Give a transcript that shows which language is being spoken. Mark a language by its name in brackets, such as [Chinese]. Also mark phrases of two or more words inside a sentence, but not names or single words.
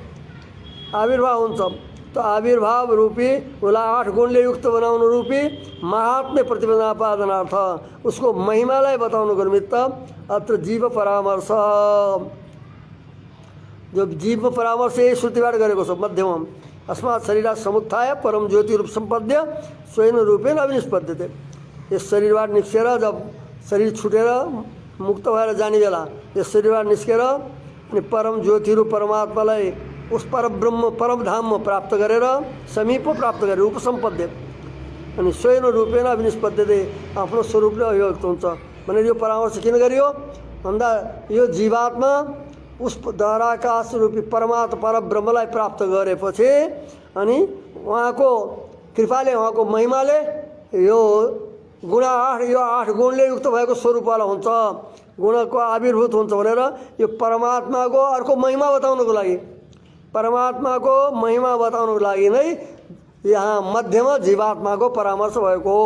[Nepali] त आविर्भाव रूपी उसलाई 8 गुणले युक्त बनाउनु रूपी महात्म्य प्रतिपादनार्थ उसको महिमालाई बताउनुको निमित्त अत्र जीव परामर्श जो जीव परामर्श यही श्रुतिबाट गरेको छ मध्यमा [Sanskrit] अस्मात् शरीरात् समुत्थाय परम ज्योति रूप सम्पद्य स्वयं रूपेण अभिनिष्पद्यते। [Nepali] यस शरीरबाट निस्केर जब शरीर छुटेर मुक्त भएर जाने बेला यस शरीरबाट निस्केर अनि परम ज्योति रूप परमात्मालाई उस परब्रह्म परमधाममा प्राप्त गरेर समीप प्राप्त गरेर उपसम्पद्य अनि [Sanskrit] स्वयं रूपेण अभिनिष्पद्यते [Nepali] आफ्नो स्वरूपले अभिव्यक्त हुन्छ भनेर यो परामर्श किन गरियो भन्दा यो जीवात्मा उस दहराकाश रूपी परमात्मा परब्रह्मलाई प्राप्त गरेपछि अनि उहाँको कृपाले उहाँको महिमाले यो गुण 8 यो 8 गुणले युक्त भएको स्वरूपवाला हुन्छ, गुणको आविर्भूत हुन्छ भनेर यो परमात्माको अर्को महिमा बताउनको लागि, परमात्माको महिमा बताउनको लागि नै यहाँ मध्यमा जीवात्माको परामर्श भएको हो।